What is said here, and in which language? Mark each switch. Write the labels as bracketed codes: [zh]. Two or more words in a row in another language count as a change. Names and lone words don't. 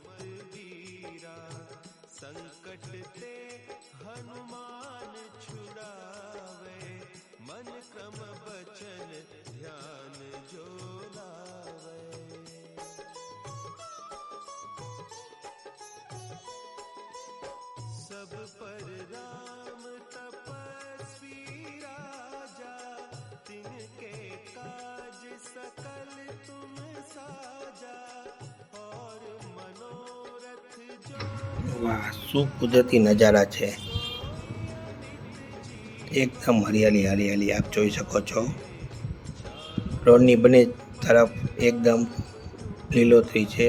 [awa] वीरा संकट ते हनुमान छुड़ावे मन क्रम बचन ध्यान जो लावे सब पर राम तपस्वी राजा तिनके काज सकल तुम [gu] વાહ, શું કુદરતી નજારા છે. એકદમ હરિયાળી હરિયાળી આપ જોઈ શકો છો. રોડની બંને તરફ એકદમ લીલોતરી છે.